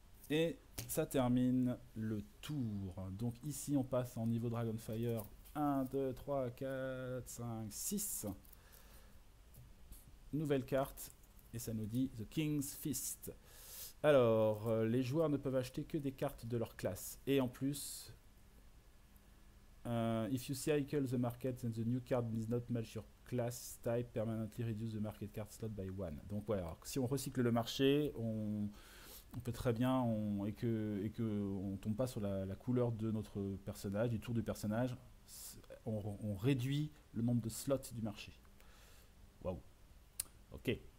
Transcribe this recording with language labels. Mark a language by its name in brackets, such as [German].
[French] Et ça termine le tour. Donc ici on passe en niveau Dragonfire. 1, 2, 3, 4, 5, 6. Nouvelle carte. Et ça nous dit The King's Fist. Alors, les joueurs ne peuvent acheter que des cartes de leur classe. Et en plus, [English] if you cycle the market and the new card does not match your class type, permanently reduce the market card slot by 1. [French] Donc ouais, alors, si on recycle le marché, on peut très bien, et que on tombe pas sur la couleur de notre personnage, du tour du personnage, on réduit le nombre de slots du marché. Waouh. Ok.